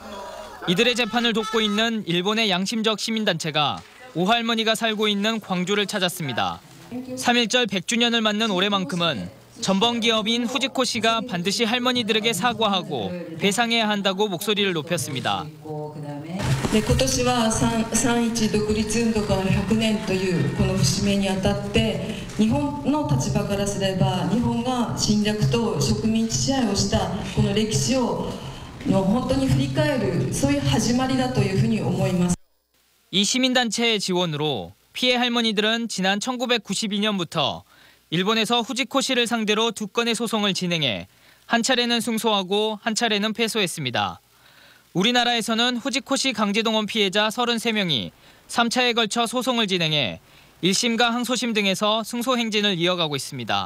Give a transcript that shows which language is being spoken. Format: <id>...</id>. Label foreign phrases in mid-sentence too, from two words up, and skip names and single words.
<ko>이들의 재판을 돕고 있는 일본의 양심적 시민단체가 오할머니가 살고 있는 광주를 찾았습니다. 3.1절 100주년을 맞는 올해만큼은 전범기업인 후지코시가 반드시 할머니들에게 사과하고 배상해야 한다고 목소리를 높였습니다.</ko> <ja>今年は3.1独立運動から100年というこの節目にあたって日本の立場からすれば日本が侵略と植民地支配をしたこの歴史を本当に振り返るそういう始まりだというふうに思います。</ja> <ko>이 시민단체의 지원으로 피해 할머니들은 지난 1992년부터 일본에서 후지코시를 상대로 2건의 소송을 진행해 한 차례는 승소하고 한 차례는 패소했습니다. 우리나라에서는 후지코시 강제동원 피해자 33명이 3차에 걸쳐 소송을 진행해 1심과 항소심 등에서 승소 행진을 이어가고 있습니다.</ko>